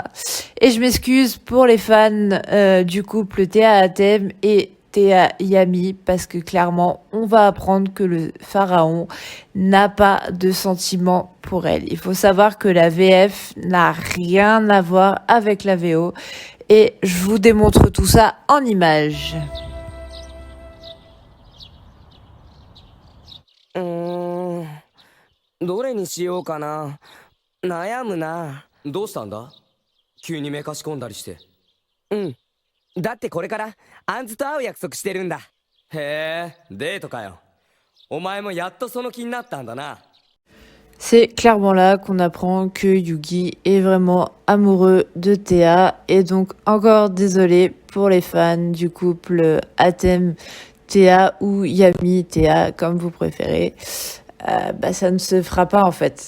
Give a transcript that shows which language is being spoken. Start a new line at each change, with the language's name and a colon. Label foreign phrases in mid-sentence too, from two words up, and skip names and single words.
French: Et je m'excuse pour les fans du couple Théa Atem et Théa Yami, parce que clairement, on va apprendre que le pharaon n'a pas de sentiments pour elle. Il faut savoir que la VF n'a rien à voir avec la VO, et je vous démontre tout ça en images.
Japanese: どれにしようかな。悩むな。どうしたんだ？急にめかし込んだりして。うん。だってこれからアンズと会う約束してるんだ。へえ、デートかよ。お前もやっとその気になったんだな。
French: C'est clairement là qu'on apprend que Yugi est vraiment amoureux de Théa. Et donc, encore désolé pour les fans du couple Atem Théa ou Yami Théa, comme vous préférez. Ça ne se fera pas en fait.